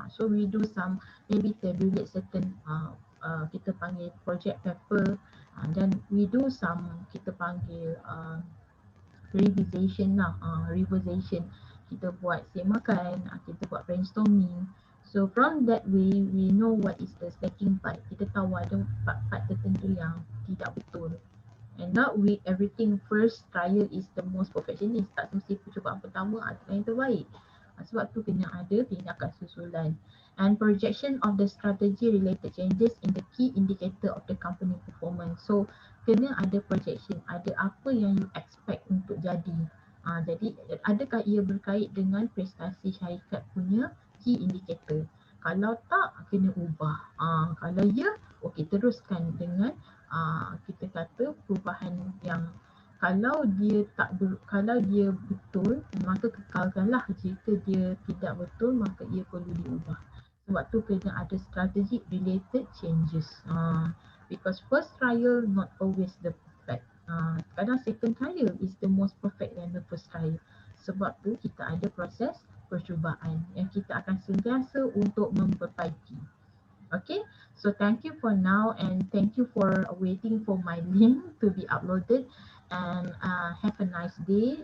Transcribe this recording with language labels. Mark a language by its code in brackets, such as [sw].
[en] So we do some, maybe tabulate certain [ms] kita panggil [en] project paper, dan we do some, kita panggil revision lah, revision. [ms] Kita buat semakan, kita buat brainstorming. [en] So from that way, we know what is the slacking part. [ms] Kita tahu ada part-part tertentu yang tidak betul. [en] And not with everything first trial is the most perfectionist. [ms] Tak mesti percubaan pertama adalah yang terbaik. Sebab tu kena ada tindakan susulan. [en] And projection of the strategy related changes in the key indicator of the company performance. [ms] So kena ada projection, ada apa yang you expect untuk jadi. Jadi adakah ia berkait dengan prestasi syarikat punya key indicator? Kalau tak, kena ubah. Kalau ya, okey, teruskan dengan kita kata perubahan yang kalau dia betul, maka kekalkanlah. Jika dia tidak betul, maka ia perlu diubah. Sebab tu kena ada [en] strategic related changes. Because first trial not always the perfect. Kadang second trial is the most perfect than the first trial. [ms] Sebab tu kita ada proses percubaan yang kita akan sentiasa untuk memperbaiki. [en] Okay, so thank you for now and thank you for waiting for my link to be uploaded, and have a nice day.